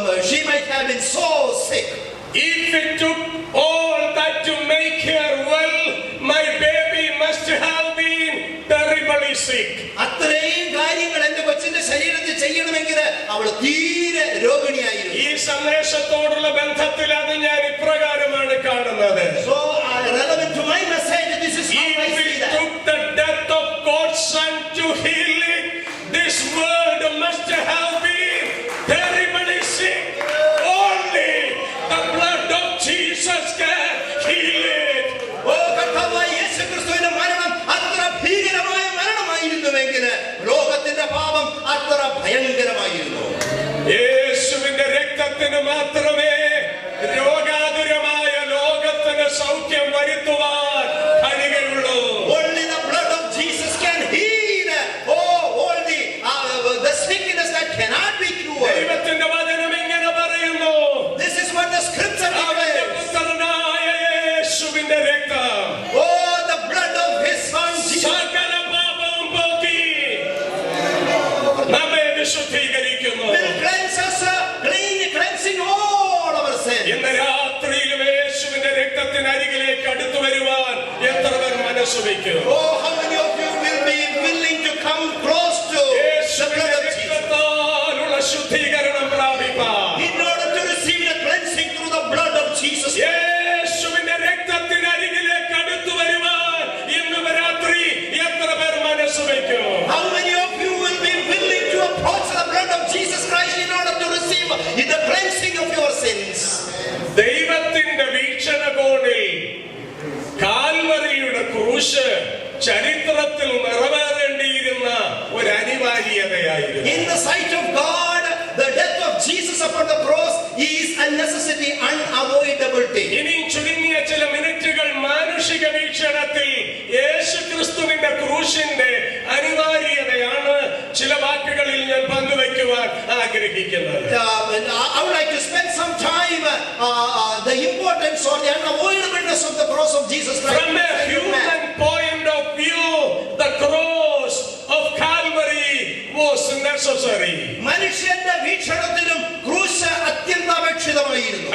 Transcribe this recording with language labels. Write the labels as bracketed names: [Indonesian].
[English] She might have been so sick. If it took all that to make her well, my baby must have been terribly sick. [Malayalam] അത്രയും കാര്യങ്ങൾ എന്റെ കൊച്ചിന്റെ ശരീരത്തിൽ ചെയ്യണമെങ്കിൽ അവൾ തീരെ രോഗിണിയായിരുന്നു. ഈ സന്ദേശത്തോടുള്ള ബന്ധത്തിൽ അത് ഞാൻ ഇപ്രകാരമാണ് കാണുന്നത്. [English] So relevant to my message, this is how I If see it that. took the death of God's son to heal it, this world must have been terribly sick. Only the blood of Jesus can heal it. [Malayalam] കർത്താവായ യേശുക്രിസ്തുവിന്റെ മരണം അത്ര ഭീകരമായ മരണമായിരുന്നുവെങ്കിൽ ലോകത്തിന്റെ പാപം അത്ര ഭയങ്കരമായിരുന്നു. യേശുവിന്റെ രക്തത്തിന് മാത്രമേ രോഗാതുരമായ ലോകത്തിന് സൗഖ്യം വരുത്തുവാൻ കഴിയുള്ളൂ. [English] Only the blood of Jesus can heal all the sickness that cannot be cured. [Malayalam] ദൈവത്തിന്റെ വചനം ഇങ്ങനെ പറയുന്നു. [English] This is what the scripture [Malayalam] അവന്റെ [English] declares. [Malayalam] പുത്രനായ യേശുവിന്റെ രക്തം [English] The blood of his son Jesus. [Malayalam] സകല പാപവും പോക്കി നമ്മെ വിശുദ്ധീകരിക്കുന്നു. [English] Will cleanse us, cleansing all our sins. [Malayalam] ഇന്ന് രാത്രിയിലും യേശുവിന്റെ രക്തത്തിന് അരികിലേക്ക് അടുത്തു വരുവാൻ എത്ര പേർ മനസ്സ് വയ്ക്കും? [English] How many of you will be willing to come close to the [Malayalam] യേശുവിന്റെ [English] blood of Jesus? [Malayalam] രക്തത്താലുള്ള ശുദ്ധീകരണം പ്രാപിപ്പാൻ, [English] In order to receive the cleansing through the blood of Jesus. [Malayalam] യേശുവിന്റെ രക്തത്തിന് അരികിലേക്ക് അടുത്തു വരുവാൻ ഇന്ന് രാത്രി എത്ര പേർ മനസ്സ് വയ്ക്കും? [English] How many of you will be willing to approach the blood of Jesus Christ in order to receive the cleansing of your sins? [Malayalam] ദൈവത്തിന്റെ വീക്ഷണകോണിൽ കാൽവരിയുടെ ക്രൂശ് ചരിത്രത്തിൽ നിറവേറേണ്ടിയിരുന്ന ഒരു അനിവാര്യതയായിരുന്നു. [English] In the sight of God, the death of Jesus upon the cross is a necessity, unavoidable thing. [Malayalam] ഇനി ചുരുങ്ങിയ ചില മിനിറ്റുകൾ മാനുഷിക വീക്ഷണത്തിൽ യേശു ക്രിസ്തുവിന്റെ ക്രൂശിന്റെ അനിവാര്യതയാണ് ചില വാക്കുകളിൽ ഞാൻ പങ്കുവയ്ക്കുവാൻ ആഗ്രഹിക്കുന്നത്. [English] I would like to spend some time the importance or the unavoidableness of the cross of Jesus Christ. From a human point of view, the cross of Calvary was necessary. [Malayalam] മനുഷ്യന്റെ വീക്ഷണത്തിലും ക്രൂശ് അത്യന്താപേക്ഷിതമായിരുന്നു.